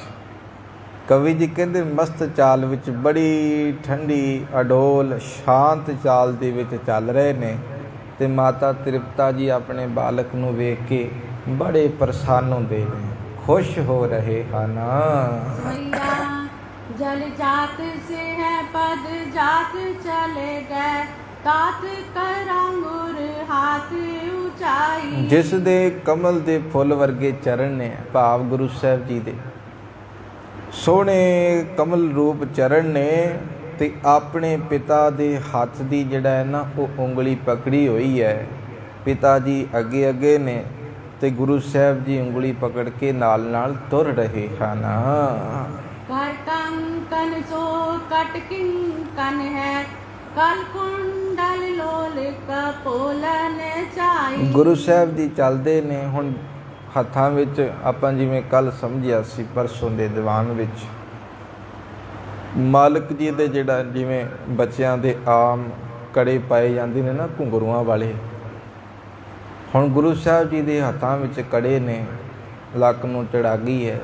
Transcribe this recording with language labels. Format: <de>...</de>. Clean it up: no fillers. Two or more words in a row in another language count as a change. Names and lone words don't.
<pa>ਕਵੀ ਜੀ ਕਹਿੰਦੇ ਮਸਤ ਚਾਲ ਵਿੱਚ, ਬੜੀ ਠੰਡੀ ਅਡੋਲ ਸ਼ਾਂਤ ਚਾਲ ਦੇ ਵਿੱਚ ਚੱਲ ਰਹੇ ਨੇ। ਤੇ ਮਾਤਾ ਤ੍ਰਿਪਤਾ ਜੀ ਆਪਣੇ ਬਾਲਕ ਨੂੰ ਵੇਖ ਕੇ ਬੜੇ ਪ੍ਰਸੰਨ ਹੁੰਦੇ ਨੇ, ਖੁਸ਼ ਹੋ ਰਹੇ ਹਨ।</pa> <bra>जल जात से है पद जात चले गए, तात कर अंगुर हाथ ऊंचाई।</bra> <pa>ਜਿਸ ਦੇ ਕਮਲ ਦੇ ਫੁੱਲ ਵਰਗੇ ਚਰਨ ਨੇ, ਭਾਵ ਗੁਰੂ ਸਾਹਿਬ ਜੀ ਦੇ ਸੋਹਣੇ ਕਮਲ ਰੂਪ ਚਰਨ ਨੇ, ਤੇ ਆਪਣੇ ਪਿਤਾ ਦੇ ਹੱਥ ਦੀ ਜਿਹੜਾ ਹੈ ਨਾ ਉਹ ਉਂਗਲੀ ਪਕੜੀ ਹੋਈ ਹੈ। ਪਿਤਾ ਜੀ ਅੱਗੇ ਅੱਗੇ ਨੇ ਤੇ ਗੁਰੂ ਸਾਹਿਬ ਜੀ ਉਂਗਲੀ ਪਕੜ ਕੇ ਨਾਲ ਨਾਲ ਤੁਰ ਰਹੇ ਹਨ।</pa> <bra>कर कंकन सो कट किंकन है, कल कुंडल लोल कपोलन चाई।</bra> <pa>ਗੁਰੂ ਸਾਹਿਬ ਜੀ ਚੱਲਦੇ ਨੇ ਹੁਣ ਹੱਥਾਂ ਵਿੱਚ, ਆਪਾਂ ਜਿਵੇਂ ਕੱਲ ਸਮਝਿਆ ਸੀ ਪਰਸੋਂ ਦੇ ਦੀਵਾਨ ਵਿੱਚ, ਮਾਲਕ ਜੀ ਦੇ ਜਿਹੜਾ ਜਿਵੇਂ ਬੱਚਿਆਂ ਦੇ ਆਮ ਕੜੇ ਪਾਏ ਜਾਂਦੇ ਨੇ ਨਾ ਘੁੰਗਰੂਆਂ ਵਾਲੇ, ਹੁਣ ਗੁਰੂ ਸਾਹਿਬ ਜੀ ਦੇ ਹੱਥਾਂ ਵਿੱਚ ਕੜੇ ਨੇ, ਲੱਕ ਨੂੰ ਚੜਾਗੀ ਹੈ।</pa>